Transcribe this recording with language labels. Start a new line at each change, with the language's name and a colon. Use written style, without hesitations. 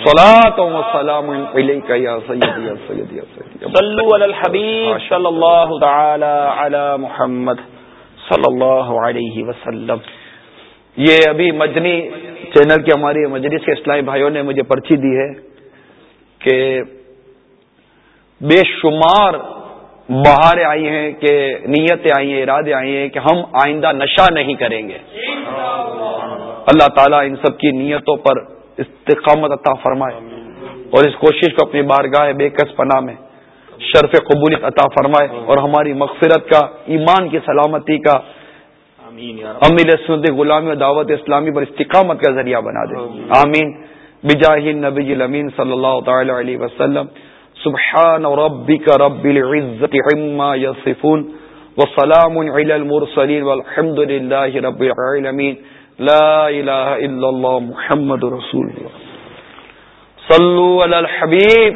Arabic: صلاۃ و سلام علیک یا سیدی یا سیدی یا سیدی, صلوا علی الحبیب صلی اللہ تعالی علی محمد صلی اللہ علیہ وسلم.
Urdu: یہ ابھی مدنی چینل کے ہماری مجلس کے اسلامی بھائیوں نے مجھے پرچی دی ہے کہ بے شمار بہاریں آئی ہیں, کہ نیتیں آئی ہیں, ارادے آئی ہیں کہ ہم آئندہ نشہ نہیں کریں گے. اللہ تعالیٰ ان سب کی نیتوں پر استقامت عطا فرمائے اور اس کوشش کو اپنی بارگاہ بے کس پناہ میں شرف قبولیت عطا فرمائے اور ہماری مغفرت کا, ایمان کی سلامتی کا, امیل سنت غلامی و دعوت اسلامی پر استقامت کا ذریعہ بنا دے. آمین.
Arabic: بجاہ نبی الامین صلی اللہ تعالی علیہ وسلم. سبحان ربك رب العزة عما يصفون وسلام على المرسلين والحمد لله رب العالمين لا إله إلا الله محمد رسول الله صلوا على الحبيب